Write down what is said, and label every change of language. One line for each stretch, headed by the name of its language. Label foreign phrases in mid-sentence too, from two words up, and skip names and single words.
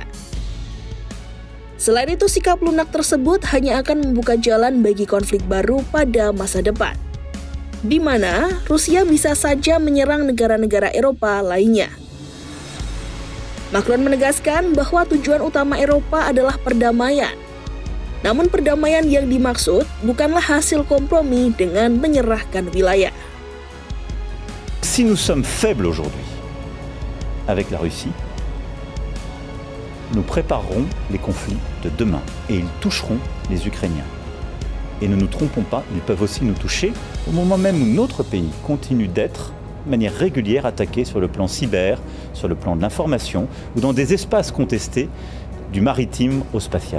Indonesian: Selain itu, sikap lunak tersebut hanya akan membuka jalan bagi konflik baru pada masa depan, di mana Rusia bisa saja menyerang negara-negara Eropa lainnya. Macron menegaskan bahwa tujuan utama Eropa adalah perdamaian. Namun perdamaian yang dimaksud bukanlah hasil kompromi dengan menyerahkan wilayah.
French: Si nous sommes faibles aujourd'hui avec la Russie, nous préparerons les conflits de demain et ils toucheront les Ukrainiens. Et ne nous trompons pas, ils peuvent aussi nous toucher au moment même où notre pays continue d'être de manière régulière attaqué sur le plan cyber, sur le plan de l'information ou dans des espaces contestés du maritime au spatial.